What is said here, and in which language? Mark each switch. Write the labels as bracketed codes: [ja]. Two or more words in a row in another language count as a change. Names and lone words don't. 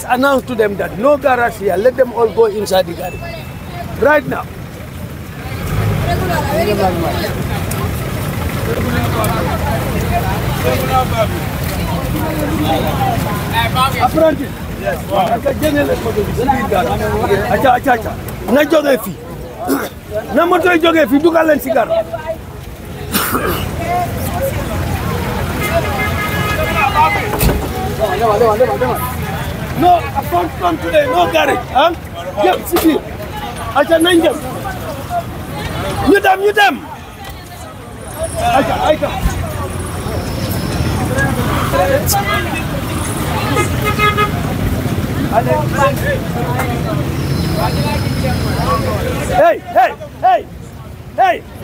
[en] Announce to them that no garage here. Let them all go inside the garage. Right now. Apprentice. Yes. Acha. [wo] Na joge fi. Na moto joge fi dugal len ci gar. [en] No, I found today, no garage. [wo] Huh? Yep, see. Acha nañ dem. Ñu dem. Acha. Hey!